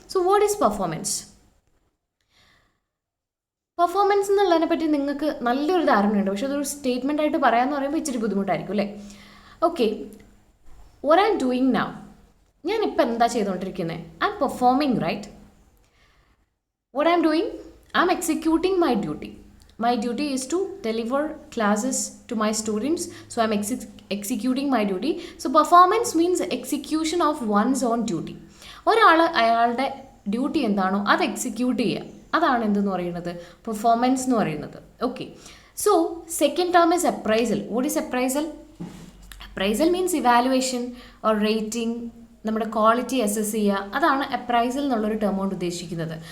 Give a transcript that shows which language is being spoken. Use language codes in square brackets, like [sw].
[en] So what is performance? [ml] Performance എന്നുള്ളതിനെ പറ്റി നിങ്ങൾക്ക് നല്ലൊരു ധാരണയുണ്ട്, പക്ഷെ അതൊരു സ്റ്റേറ്റ്മെൻ്റ് ആയിട്ട് പറയാമെന്ന് പറയുമ്പോൾ ഇച്ചിരി ബുദ്ധിമുട്ടായിരിക്കും അല്ലേ? Okay, [en] what I'm doing now, [ml] ഞാനിപ്പോൾ എന്താ ചെയ്തുകൊണ്ടിരിക്കുന്നത്? [en] I'm performing, right? What I'm doing, I'm executing my duty. My duty is to deliver classes to my students, so I'm executing my duty. So performance means execution of one's own duty. [ml] ഒരാൾ അയാളുടെ duty എന്താണോ അത് execute ചെയ്യുക, അതാണ് എന്തെന്ന് പറയുന്നത് performance എന്ന് പറയുന്നത്. [en] Okay, so second term is appraisal. What is appraisal? Appraisal means evaluation or rating, [ml] നമ്മുടെ ക്വാളിറ്റി അസസ് ചെയ്യുക, അതാണ് അപ്രൈസൽ എന്നുള്ളൊരു ടേം കൊണ്ട് ഉദ്ദേശിക്കുന്നത്.